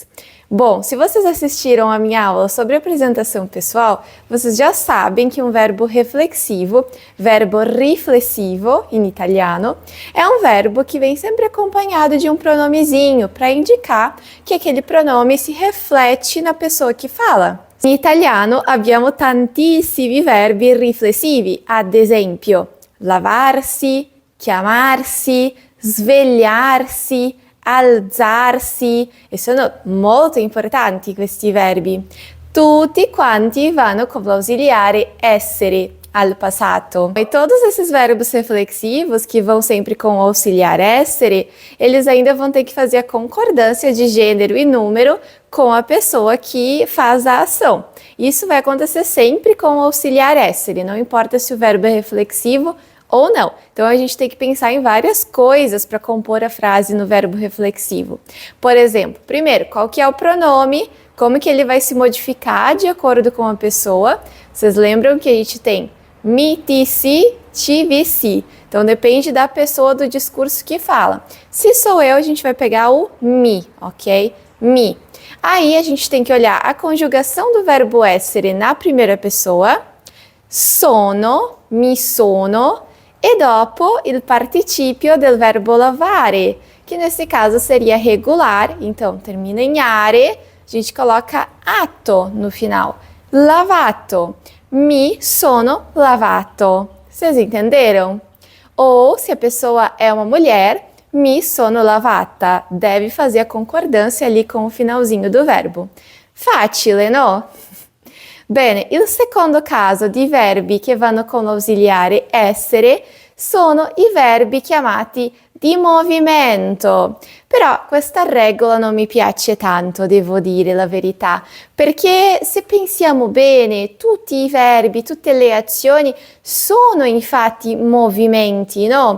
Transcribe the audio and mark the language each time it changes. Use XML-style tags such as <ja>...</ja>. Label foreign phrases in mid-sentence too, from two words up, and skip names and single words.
<pt>Bom, se vocês assistiram a minha aula sobre apresentação pessoal, vocês já sabem que um verbo reflexivo,</pt> <it>verbo riflessivo</it> <pt>em italiano, é um verbo que vem sempre acompanhado de um pronomezinho para indicar que aquele pronome se reflete na pessoa que fala.</pt> <it>In italiano abbiamo tantissimi verbi riflessivi, ad esempio lavarsi, chiamarsi, svegliarsi, alzarsi, e sono molto importanti questi verbi. Tutti quanti vanno con l'ausiliare essere al passato.</it> <pt>E todos esses verbos reflexivos que vão sempre com o auxiliar essere, eles ainda vão ter que fazer a concordância de gênero e número com a pessoa que faz a ação. Isso vai acontecer sempre com o auxiliar essere, não importa se o verbo é reflexivo ou não. Então a gente tem que pensar em várias coisas para compor a frase no verbo reflexivo. Por exemplo, primeiro, qual que é o pronome, como que ele vai se modificar de acordo com a pessoa. Vocês lembram que a gente tem</pt> <it>mi, ti, si, ti, vi, si.</it> <pt>Então depende da pessoa do discurso que fala. Se sou eu, a gente vai pegar o mi, ok? Mi. Aí a gente tem que olhar a conjugação do verbo essere na primeira pessoa,</pt> <it>sono, mi sono, e dopo il participio del verbo lavare,</it> <pt>que nesse caso seria regular, então termina em are, a gente coloca atto no final.</pt> <it>Lavato, mi sono lavato.</it> <pt>Vocês entenderam? Ou, se a pessoa é uma mulher,</pt> <it>mi sono lavata.</it> <pt>Deve fazer a concordância ali com o finalzinho do verbo.</pt> <it>Facile, no? Bene, il secondo caso di verbi che vanno con l'ausiliare essere sono i verbi chiamati di movimento. Però questa regola non mi piace tanto, devo dire la verità, perché se pensiamo bene, tutti i verbi, tutte le azioni sono infatti movimenti, no?</it>